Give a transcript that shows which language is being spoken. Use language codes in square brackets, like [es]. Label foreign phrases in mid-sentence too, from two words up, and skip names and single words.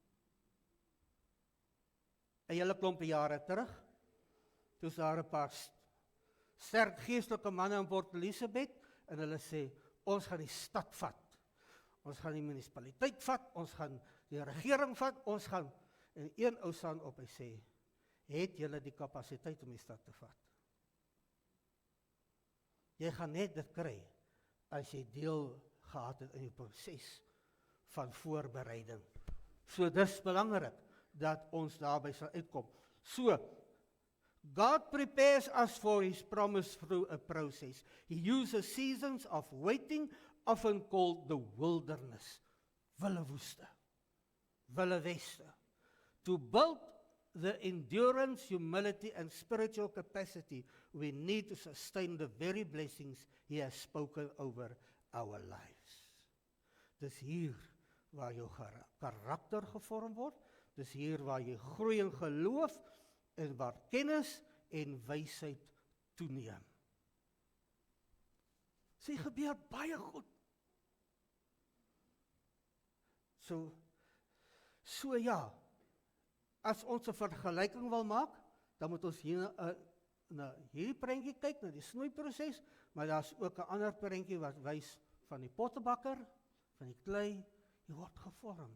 [af] 'n hele klompie jare terug, toe is daar 'n paar sterk geestelike manne in Port Elizabeth, en hulle sê, ons gaan die stad vat, ons gaan die munisipaliteit vat, ons gaan die regering vat, ons gaan, en een ou staan op, hy sê, het julle die kapasiteit om die stad te vat? Jy gaan net dit kry, as jy deel gehad het in die proses van voorbereiding. So dis belangrik, dat ons daarby sal uitkom. [en] So, God prepares us for His promise through a process. He uses seasons of waiting, often called the wilderness, [af] wille woeste, wille weste, [en] to build the endurance, humility, and spiritual capacity we need to sustain the very blessings He has spoken over our lives. [af] Dis hier waar jou karakter gevorm word, dis hier waar jy groei in geloof, en waar kennis en wysheid toeneem. Sy gebeur baie goed. So ja, as ons 'n vergelyking wil maak, dan moet ons hier na hierdie prentjie kyk, na die snoeiproses, maar daar's ook 'n ander prentjie wat wys van die pottebakker, van die klei, die word gevorm.